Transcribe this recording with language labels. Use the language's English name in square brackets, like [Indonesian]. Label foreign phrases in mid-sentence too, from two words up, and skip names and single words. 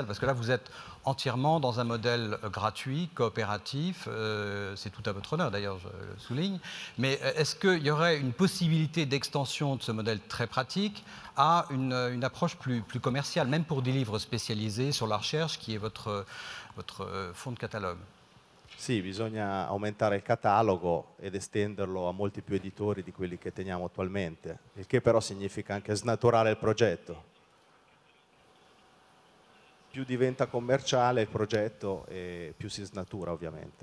[French] Parce que là, vous êtes entièrement dans un modèle gratuit, coopératif, c'est tout à votre honneur d'ailleurs, je le souligne, mais est-ce qu'il y aurait une possibilité d'extension de ce modèle très pratique à une approche plus commerciale, même pour des livres spécialisés sur la recherche, qui est votre fonds de catalogue? [Italian] Sì, bisogna aumentare il catalogo ed estenderlo a molti più editori di quelli che teniamo attualmente, il che però significa anche snaturare il progetto. Più diventa commerciale il progetto e più si snatura ovviamente.